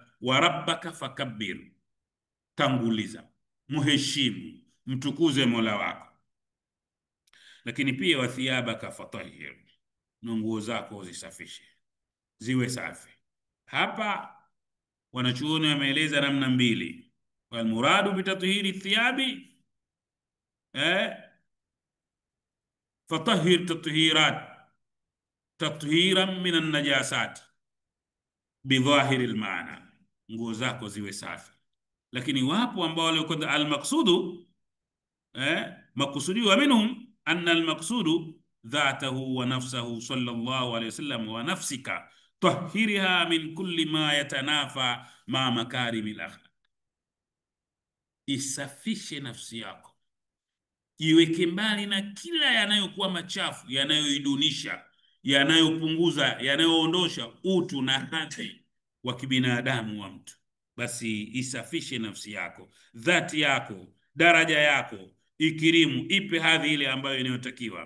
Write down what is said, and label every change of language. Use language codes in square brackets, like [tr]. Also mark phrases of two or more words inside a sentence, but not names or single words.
[ar] وربك فكبر, [sw] tanguliza, muheshimu, mtukuze Mola wako. Lakini pia [ar] وثيابك فطهر, [sw] na nguo zako zisafishe, ziwe safi. Hapa wanachuoni wameeleza namna mbili. [ar] والمراد بتطهير الثياب فطهر تطهيرا من النجاسات بظاهر المعنى, [sw] nguo zako ziwe safi. Lakini wapo ambao walikuwa [ar] al-maqsudu makusudiwa منهم أن المقصود ذاته ونفسه صلى الله عليه وسلم ونفسك طهرها من كل ما يتنافى مع مكارم الأخلاق, [sw] isafishe nafsi yako, iweke mbali na kila yanayokuwa machafu, yanayoidunisha, yanayopunguza, yanayoondosha utu na hadhi wa kibinadamu wa mtu. Basi isafishe nafsi yako, dhati yako, daraja yako, ikirimu, ipe hadhi ile ambayo inayotakiwa.